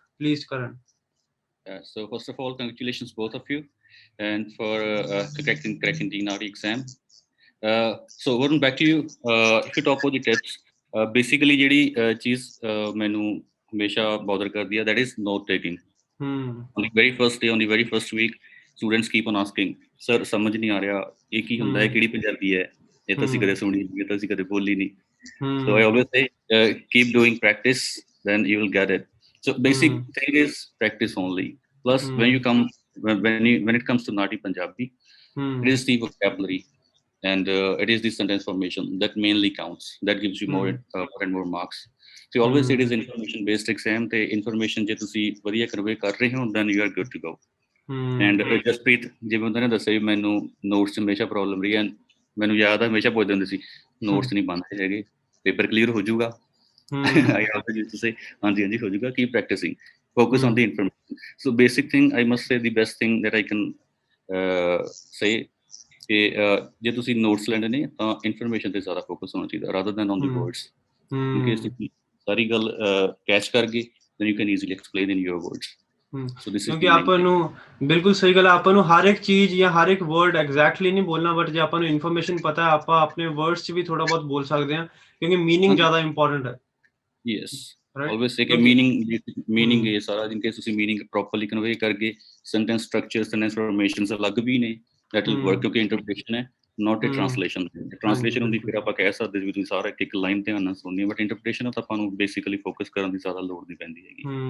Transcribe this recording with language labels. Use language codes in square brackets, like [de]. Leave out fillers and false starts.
[en] Please, Karan. So first of all, congratulations both of you, and for cracking the NARI exam. So Varun, back to you. If you talk about the tips, basically [pa] ਜਿਹੜੀ ਚੀਜ਼ ਮੈਨੂੰ ਹਮੇਸ਼ਾ bother ਕਰਦੀ ਹੈ, [en] that is note taking. On the very first day, on the very first week, students keep on asking, sir [pa] ਸਮਝ ਨਹੀਂ ਆ ਰਿਹਾ ਇਹ ਕੀ ਹੁੰਦਾ ਹੈ, ਕਿਹੜੀ ਪੰਜਾਬੀ ਹੈ, ਇਹ ਤਾਂ ਅਸੀਂ ਕਦੇ ਸੁਣੀ ਨਹੀਂ, ਇਹ ਤਾਂ ਅਸੀਂ ਕਦੇ ਬੋਲੀ ਨਹੀਂ. [en] So I always say, keep doing practice, then you will get it. So basic thing is practice only. Plus when it comes to Nati Punjabi, it is the vocabulary and it is the sentence formation that mainly counts. That gives you more and more marks. So always it is information based exam. The information [pa] je tusi vadiya convey kar rahe ho, [en] then you are good to go. [pa] And Jaspreet ਜਿਵੇਂ ਉਹਨਾਂ ਨੇ ਦੱਸਿਆ ਵੀ ਮੈਨੂੰ notes 'ਚ ਹਮੇਸ਼ਾ problem ਰਹੀ ਹੈ. ਮੈਨੂੰ ਯਾਦ ਆ ਹਮੇਸ਼ਾ ਪੁੱਛਦੇ ਹੁੰਦੇ ਸੀ ਨੋਟਸ ਨਹੀਂ ਬਣਦੇ ਹੈਗੇ, ਪੇਪਰ ਕਲੀਅਰ ਹੋ ਜਾਊਗਾ. [en] I also used to say [pa] ਹਾਂਜੀ ਹਾਂਜੀ ਹੋ ਜਾਊਗਾ, [en] keep practicing, focus on the information. So basic thing, I must say the best thing that I can say [pa] ਕਿ ਜੇ ਤੁਸੀਂ ਨੋਟਸ ਲੈਣੇ ਨੇ ਤਾਂ ਇਨਫੋਰਮੇਸ਼ਨ ਤੇ ਜ਼ਿਆਦਾ ਫੋਕਸ ਹੋਣਾ ਚਾਹੀਦਾ [en] rather than on the words. In case [pa] ਤੁਸੀਂ ਸਾਰੀ ਗੱਲ ਕੈਚ ਕਰ ਗਏ [en] then you can easily explain in your words. [pa] ਕਿਉਂਕਿ ਆਪਾਂ ਨੂੰ ਬਿਲਕੁਲ ਸਹੀ ਗੱਲ, ਆਪਾਂ ਨੂੰ ਹਰ ਇੱਕ ਚੀਜ਼ ਜਾਂ ਹਰ ਇੱਕ ਵਰਡ ਐਗਜ਼ੈਕਟਲੀ ਨਹੀਂ ਬੋਲਣਾ, ਬਟ ਜੇ ਆਪਾਂ ਨੂੰ ਇਨਫੋਰਮੇਸ਼ਨ ਪਤਾ ਹੈ ਆਪਾਂ ਆਪਣੇ ਵਰਡਸ 'ਚ ਵੀ ਥੋੜਾ ਬਹੁਤ ਬੋਲ ਸਕਦੇ ਹਾਂ, ਕਿਉਂਕਿ ਮੀਨਿੰਗ ਜ਼ਿਆਦਾ ਇੰਪੋਰਟੈਂਟ ਹੈ. [en] Yes, always say ਕਿ meaning ਇਹ ਸਾਰਾ, in case ਤੁਸੀਂ meaning properly convey ਕਰ ਗਏ, sentence structures and informations [pa] ਅਲੱਗ ਵੀ ਨੇ, [en] that will work, ਕਿਉਂਕਿ interpretation ਹੈ not a translation. [pa] Translation ਹੁੰਦੀ ਫਿਰ ਆਪਾਂ ਕਹਿ ਸਕਦੇ ਵੀ ਤੁਸੀਂ ਸਾਰਾ ਇੱਕ ਲਾਈਨ ਧਿਆਨ ਨਾਲ ਸੁਣਨੀ ਹੈ, ਬਟ ਇੰਟਰਪ੍ਰੀਟੇਸ਼ਨ ਤਾਂ ਆਪਾਂ ਨੂੰ ਬੇਸਿਕਲੀ ਫੋਕਸ ਕਰਨ ਦੀ ਜ਼ਿਆਦਾ ਲੋੜ ਨਹੀਂ ਪੈਂਦੀ ਹੈਗੀ.